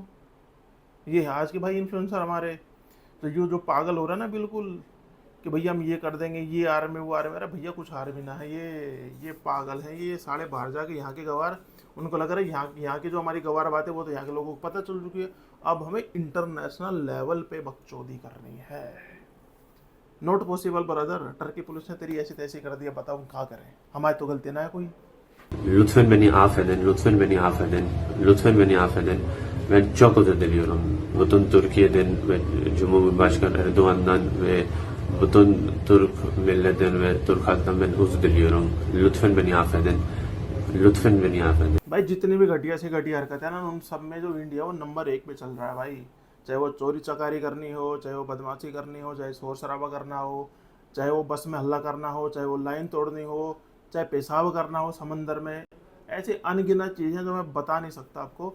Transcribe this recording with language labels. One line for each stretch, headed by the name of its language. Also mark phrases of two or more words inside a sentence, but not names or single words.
Hindi: ये है आज के भाई इन्फ्लुएंसर हमारे। तो जो पागल हो रहा है ना बिल्कुल कि भैया हम ये कर देंगे, ये आर्मी वो आर्मी, अरे भैया कुछ आर्मी ना है, ये पागल है, ये साढ़े बाहर जाके यहाँ के गवार, उनको लग रहा है यहाँ की जो हमारी गवार बात है वो तो यहाँ के लोगों को पता चल चुकी है, अब हमें
English: international level
Hindi: पे बकचोदी करनी है।
English: not possible brother,
Hindi: टर्की पुलिस ने तेरी ऐसी तैसी कर दिया, बताओ हम क्या करें, हमारी तो गलती ना है कोई।
Turkish: Lütfen beni affedin, lütfen beni affedin, lütfen beni affedin. Ben çok özür diliyorum. Bütün Türkiye'den ve Cumhurbaşkanı Erdoğan'dan ve bütün Türk milletinden ve Türk halktan ben özür diliyorum. Lütfen beni affedin. Lütfen beni affedin.
Hindi: भाई जितनी भी घटिया से घटिया हरकत है ना, उन सब में जो इंडिया वो नंबर 1 पे चल रहा है भाई। चाहे वो चोरी चकारी करनी हो, चाहे वो बदमाशी करनी हो, चाहे शोर शराबा करना हो, चाहे वो बस में हल्ला करना हो, चाहे वो लाइन तोड़नी हो, चाहे पेशाब करना हो समंदर में, ऐसे अनगिनत चीज़ें जो मैं बता नहीं सकता आपको।